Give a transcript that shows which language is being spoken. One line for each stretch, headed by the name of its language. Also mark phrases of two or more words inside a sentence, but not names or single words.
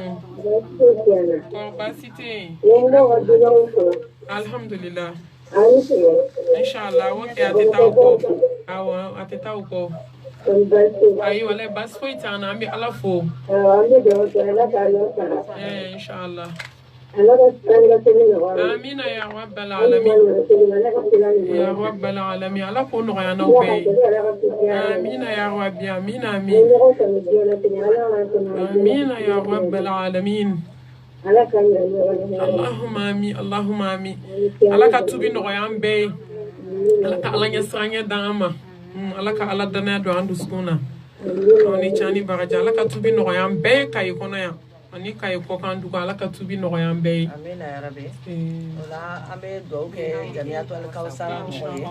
Bambara: Kɔrɔ baasi tɛ yen. Alhamdulillah. Inshallah o kɛ a tɛ taa o kɔ. Awɔ a tɛ taa o kɔ. Ayi walayi baasi foyi t'an na an bɛ ala fo. Inshallah.
Arabic: آمين يا رب العالمين. يا رب العالمين.
Bambara: Ala k'o nɔgɔya n'aw bɛɛ ye.
Arabic: آمين يا ربي. آمين آمين. آمين يا رب العالمين. اللهم آمين. اللهم آمين.
Bambara: Ala ka tubi nɔgɔya an bɛɛ ye. Ala ka ala ɲɛsiranɲɛ d'an ma. Ala ka ala danaya don an dusukun na. Aw ni can ni baraji. Ala ka tubi nɔgɔya an bɛɛ ye Kayi kɔnɔ yan. Ani Kayi kɔkan dugu ala ka tubi nɔgɔya an bɛɛ ye.
Arabic: آمين يا ربي
Bambara: o la an bɛ dugawu kɛ jamiyatu alikaw sara mɔgɔw ye